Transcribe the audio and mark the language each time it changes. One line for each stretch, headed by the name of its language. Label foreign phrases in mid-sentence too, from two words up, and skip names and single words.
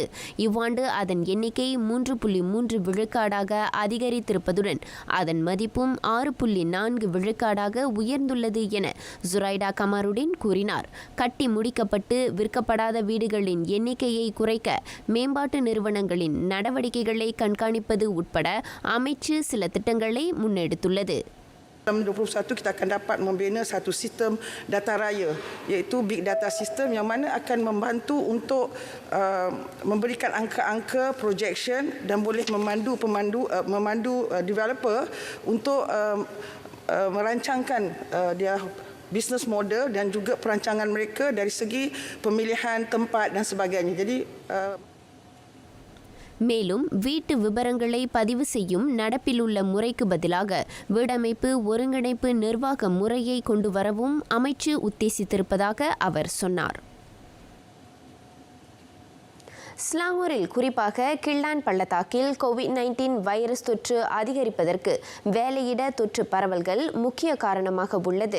Tamil: இவ்வாண்டு அதன் எண்ணிக்கை 3.3 விழுக்காடாக அதிகரித்திருப்பதுடன் அதன் மதிப்பும் 6.4 விழுக்காடாக உயர்ந்துள்ளது என ஜுரைடா கமருடின் கூறினார். கட்டி முடிக்கப்பட்டு விற்கப்படாத வீடுகளின் எண்ணிக்கையை குறைக்க மேம்பாட்டு நிறுவனங்களின் நடவடிக்கைகளை கண்காணிப்பது உட்பட அமைச்சு சில திட்டங்களை முன்னெடுத்துள்ளது.
Malay: 2021 kita akan dapat membina satu sistem data raya iaitu
English: big data system
Malay: yang mana akan membantu untuk memberikan angka-angka projection dan boleh memandu developer untuk merancangkan dia
English: business model
Malay: dan juga perancangan mereka dari segi pemilihan tempat dan sebagainya. Jadi
Tamil: மேலும் வீட்டு விபரங்களை பதிவு செய்யும் நடப்பில் உள்ள முறைக்கு பதிலாக வீடமைப்பு ஒருங்கிணைப்பு நிர்வாக முறையை கொண்டு வரவும் அமைச்சு உத்தேசித்திருப்பதாக அவர் சொன்னார். ஸ்லாங்கூரில் குறிப்பாக கிள்ளான் பள்ளத்தாக்கில் கோவிட்-19 வைரஸ் தொற்று அதிகரிப்பதற்கு வேலையிட தொற்று பரவல்கள் முக்கிய காரணமாக உள்ளது.